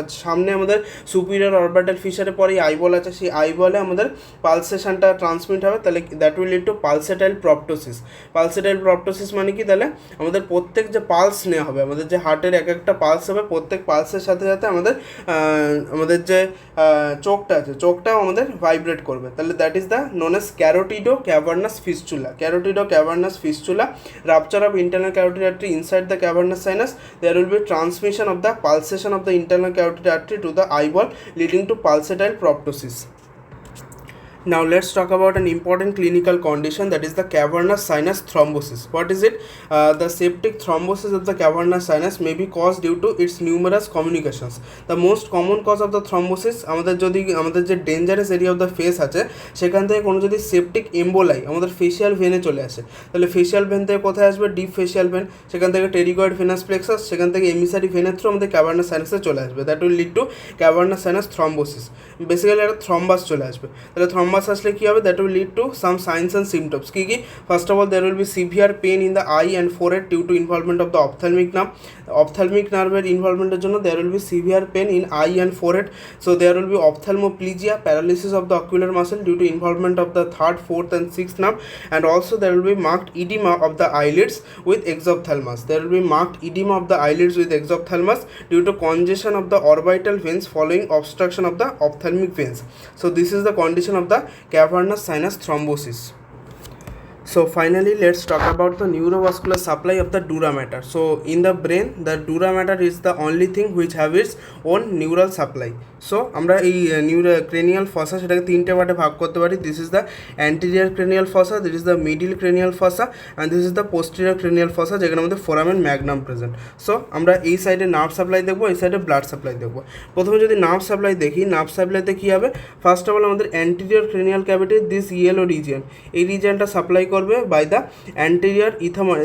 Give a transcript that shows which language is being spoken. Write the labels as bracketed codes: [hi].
[bn] সামনে আমাদের superior orbital ফিশারে পরে আইবল আছে, সেই আইবলে আমাদের পালসেশনটা ট্রান্সমিট হবে, তাহলে [en] That will lead to pulsatile proptosis. [bn] পালসেটাইল প্রপটোসিস মানে কি, তাহলে আমাদের প্রত্যেক যে পালস নেওয়া হবে, আমাদের যে হার্টের এক একটা পালস হবে, প্রত্যেক পালসের সাথে সাথে আমাদের যে চোখটা আছে, চোখটাও আমাদের ভাইব্রেট করবে। [en] তাহলে that is the known as carotid cavernous fistula. Carotid cavernous fistula, rupture of internal carotid artery inside the cavernous sinus, there will be transmission of the pulsation of the internal carotid artery to the eyeball, leading to pulsatile proptosis. Now let's talk about an important clinical condition, that is the cavernous sinus thrombosis. What is it? The septic thrombosis of the cavernous sinus may be caused due to its numerous communications. The most common cause of the thrombosis, [bn] আমাদের যে dangerous area of the face আছে সেখান থেকে কোনো যদি septic এম্বোলাই আমাদের facial ভেনে চলে আসে, তাহলে ফেশিয়াল ভেন থেকে কোথায় আসবে, ডিপ ফেশিয়াল ভেন, সেখান থেকে টেরিগয়েড ভেনাস প্লেক্সাস, সেখান থেকে এমিসারি ভেনের থ্রু আমাদের ক্যাভার্নাস সাইনাসে চলে আসবে। [en] That will lead to cavernous sinus thrombosis. [bn] Basically একটা থ্রম্বাস চলে আসবে। তাহলে থ্রম্বাস আসলে কী হবে, [en] That will lead to some signs and symptoms. [bn] Key key? [en] First of all there will be severe pain in the eye and forehead due to involvement of the ophthalmic nerve. [bn] Ophthalmic নার্ভের ইনভলভমেন্টের জন্য [en] There will be severe pain in eye and forehead. So there will be ophthalmoplegia, paralysis of the ocular muscle due to involvement of the third, fourth and sixth nerve, and also there will be marked oedema of the eyelids with exophthalmos. There will be marked edema of the eyelids with exophthalmos due to congestion of the orbital veins following obstruction of the ophthalmic veins. So this is the condition of the cavernous sinus thrombosis. So finally let's talk about the neurovascular supply of the dura mater. So in the brain the dura mater is the only thing which have its own neural supply. [bn] So আমরা এই cranial ফসা সেটাকে তিনটে পার্টে ভাগ করতে পারি। [en] this is the anterior cranial fossa, this is the middle cranial fossa, and this is the posterior cranial fossa, [bn] যেখানে আমাদের ফোরামেন ম্যাগনাম প্রেজেন্ট। সো আমরা এই সাইডে নার্ভ সাপ্লাই দেখবো, এই সাইডে ব্লাড সাপ্লাই দেখবো। প্রথমে যদি নার্ভ সাপ্লাই দেখি, নার্ভ সাপ্লাইতে কী হবে, ফার্স্ট অফ অল আমাদের anterior cranial cavity, this yellow region, এই রিজিয়নটা সাপ্লাই করবে বাই দ্য অ্যান্টেরিয়র ইথাময়েড।